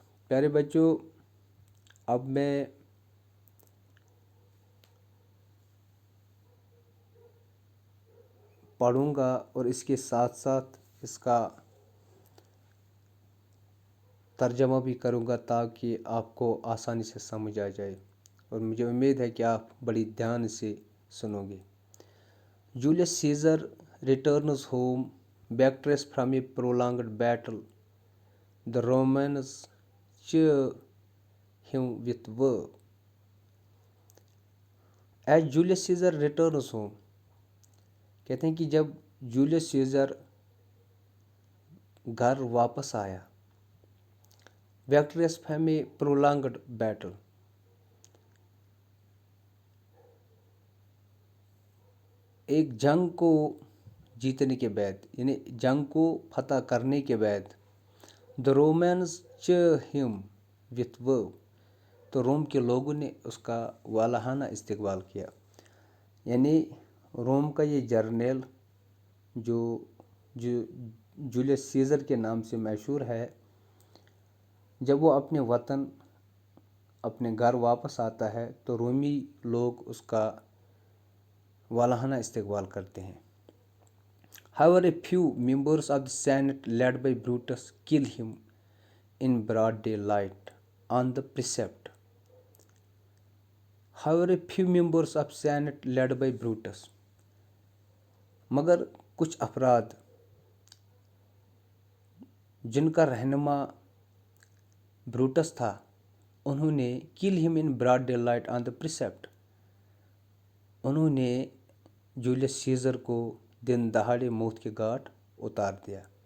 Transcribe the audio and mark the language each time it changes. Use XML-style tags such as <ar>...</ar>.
<hi>प्यारे बच्चों, अब मैं पढ़ूंगा और इसके साथ साथ इसका तर्जमा भी करूंगा ताकि आपको आसानी से समझ आ जाए और मुझे उम्मीद है कि आप बड़ी ध्यान से सुनोगे।</hi> <en>Julius Caesar returns home victorious from a prolonged battle. The Romans cheer him with war. As Julius Caesar returns home,</en> <hi>कहते हैं कि जब जूलियस सीज़र घर वापस आया,</hi> <en>victorious from a prolonged battle,</en> <hi>एक जंग को जीतने के बाद, यानी जंग को फतह करने के बाद,</hi> <en>the Romans cheer him with war,</en> <hi>तो रोम के लोगों ने उसका वालाहाना इस्तकबाल किया। यानी रोम का ये जर्नैल जो जूलियस सीज़र के नाम से मशहूर है, जब वो अपने वतन अपने घर वापस आता है तो रोमी लोग उसका वालाहाना इस्तकबाल करते हैं।</hi> <en>However, a few members of the Senate led by Brutus kill him in broad daylight on the precept. However, a few members of Senate led by Brutus,</en> <hi>मगर कुछ अफराद जिनका रहनुमा ब्रूटस था, उन्होंने</hi> <en>kill him in broad daylight on the precept,</en> <hi>उन्होंने Julius Caesar को दिन दहाड़े मौत के घाट उतार दिया।</hi>